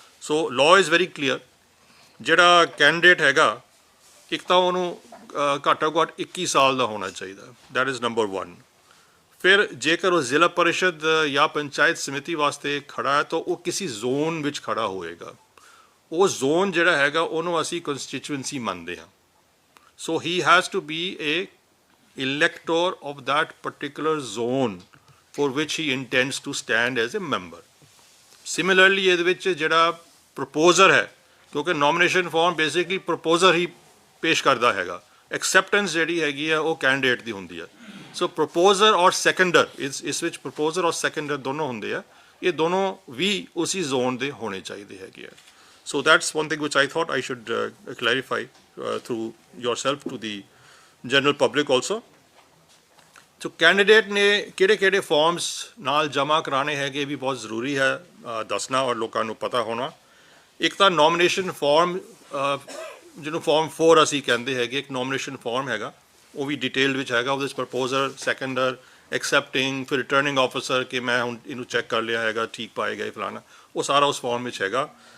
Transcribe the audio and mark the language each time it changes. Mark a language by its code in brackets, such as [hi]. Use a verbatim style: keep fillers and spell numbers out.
[en] so law is very clear [pa] ਜਿਹੜਾ candidate ਹੈਗਾ ਇੱਕ ਤਾਂ ਉਹਨੂੰ ਅ, ਘੱਟੋ ਘੱਟ ਇੱਕੀ ਸਾਲ ਦਾ ਹੋਣਾ ਚਾਹੀਦਾ [en] That is number ਇੱਕ। [pa] ਫਿਰ ਜੇਕਰ ਉਹ ਜ਼ਿਲ੍ਹਾ ਪਰਿਸ਼ਦ ਜਾਂ ਪੰਚਾਇਤ ਸਮਿਤੀ ਵਾਸਤੇ ਖੜਾ ਹੈ ਤਾਂ ਉਹ ਕਿਸੇ ਜ਼ੋਨ ਵਿੱਚ ਖੜਾ ਹੋਏਗਾ। ਉਹ ਜ਼ੋਨ ਜਿਹੜਾ ਹੈਗਾ ਉਹਨੂੰ ਅਸੀਂ ਕੰਸਟੀਚੁਐਂਸੀ ਮੰਨਦੇ ਹਾਂ। [en] So he has to be a elector of that particular zone for which he intends to stand as a member. [pa] Similarly, ਇਹਦੇ ਵਿੱਚ ਜਿਹੜਾ ਪ੍ਰਪੋਜ਼ਰ ਹੈ ਕਿਉਂਕਿ ਨੋਮੀਨੇਸ਼ਨ ਫਾਰਮ ਬੇਸਿਕਲੀ ਪ੍ਰਪੋਜ਼ਰ ਹੀ ਪੇਸ਼ ਕਰਦਾ ਹੈਗਾ ਐਕਸੈਪਟੈਂਸ ਜਿਹੜੀ ਹੈਗੀ ਆ ਉਹ ਕੈਂਡੀਡੇਟ ਦੀ ਹੁੰਦੀ ਹੈ। ਸੋ ਪ੍ਰਪੋਜ਼ਰ ਔਰ ਸੈਕੰਡਰ ਇਸ ਇਸ ਵਿੱਚ ਪ੍ਰਪੋਜ਼ਰ ਔਰ ਸੈਕੰਡਰ ਦੋਨੋਂ ਹੁੰਦੇ ਆ ਇਹ ਦੋਨੋਂ ਵੀ ਉਸੇ ਜ਼ੋਨ ਦੇ ਹੋਣੇ ਚਾਹੀਦੇ ਹੈਗੇ ਆ। [en] So that's one thing which I thought I should uh, clarify uh, through yourself to the general public also. [pa] So candidate ਨੇ ਕਿਹੜੇ ਕਿਹੜੇ forms ਨਾਲ ਜਮ੍ਹਾਂ ਕਰਾਣੇ ਹੈਗੇ ਇਹ ਵੀ ਬਹੁਤ ਜ਼ਰੂਰੀ ਹੈ ਅ, ਦੱਸਣਾ ਔਰ ਲੋਕਾਂ ਨੂੰ ਪਤਾ ਹੋਣਾ। ਇੱਕ ਤਾਂ ਨੋਮੀਨੇਸ਼ਨ ਫਾਰਮ ਜਿਹਨੂੰ ਫਾਰਮ ਫੋਰ ਅਸੀਂ ਕਹਿੰਦੇ ਹੈਗੇ ਇੱਕ ਨੋਮੀਨੇਸ਼ਨ ਫਾਰਮ ਹੈਗਾ ਉਹ ਵੀ ਡਿਟੇਲ ਵਿੱਚ ਹੈਗਾ ਉਹਦੇ ਵਿੱਚ ਪ੍ਰਪੋਜ਼ਰ ਸੈਕੰਡਰ ਐਕਸੈਪਟਿੰਗ ਫਿਰ ਰਿਟਰਨਿੰਗ ਆਫੀਸਰ ਕਿ ਮੈਂ ਹੁਣ ਇਹਨੂੰ ਚੈੱਕ ਕਰ ਲਿਆ ਹੈਗਾ ਠੀਕ ਪਾਏ ਗਏ ਫਲਾਣਾ ਉਹ ਸਾਰਾ ਉਸ ਫਾਰਮ ਵਿੱਚ ਹੈਗਾ।